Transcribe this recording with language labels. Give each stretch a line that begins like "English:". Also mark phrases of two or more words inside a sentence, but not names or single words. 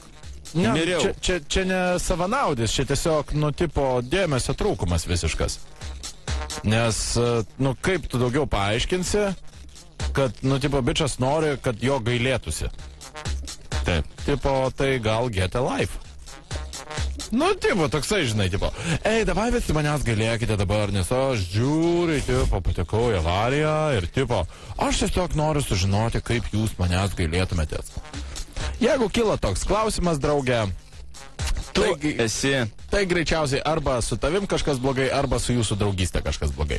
Lithuanian: Ne, čia ne savanaudis, čia tiesiog, nu, tipo, dėmesio trūkumas visiškas. Nes, nu, kaip tu daugiau paaiškinsi, kad, nu, tipo, bičas nori, kad jo gailėtųsi. Taip. Tipo, tai gal
English: get a life.
Lithuanian: Nu, tipo, toksai, žinai, tipo, davai visi manęs gailėkite dabar, nes aš žiūriu, tipo, patekau į avariją ir, tipo, aš tiesiog noriu sužinoti, kaip jūs manęs gailėtumėtės. Jeigu kilo toks klausimas, draugė, tai greičiausiai arba su tavim kažkas blogai, arba su jūsų draugystė kažkas blogai.